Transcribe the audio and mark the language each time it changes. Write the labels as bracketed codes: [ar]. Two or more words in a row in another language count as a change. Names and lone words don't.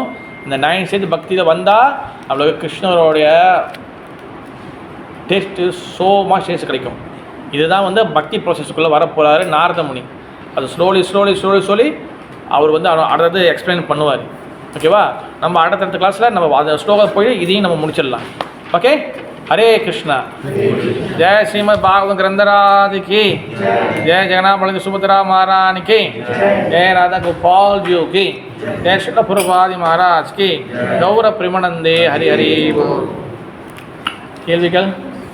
[ta] இந்த 9 ஸ்டேஜ் பக்தியில் வந்தால் நம்மளுக்கு கிருஷ்ணருடைய டேஸ்ட்டு சோமாக டேஸ்ட் கிடைக்கும். இதுதான் வந்து பக்தி ப்ராசஸ்க்குள்ளே வரப்போகிறாரு நாரத முனி. அது ஸ்லோலி அவர் வந்து அடுத்தது எக்ஸ்பிளைன் பண்ணுவார். ஓகேவா? நம்ம அடுத்த கிளாஸில் நம்ம அந்த ஸ்லோகம் போய் இதையும் நம்ம முடிச்சிடலாம். ஓகே, [hi] हरे कृष्णा। जय श्रीमद् भागवत ग्रंथराज की जय। जगन्नाथ बलदेव सुभद्रा महारानी की जय। राधा गोपाल जी की जय। श्री प्रभुपाद महाराज की गौर प्रेमानंदे हरि हरि बोल।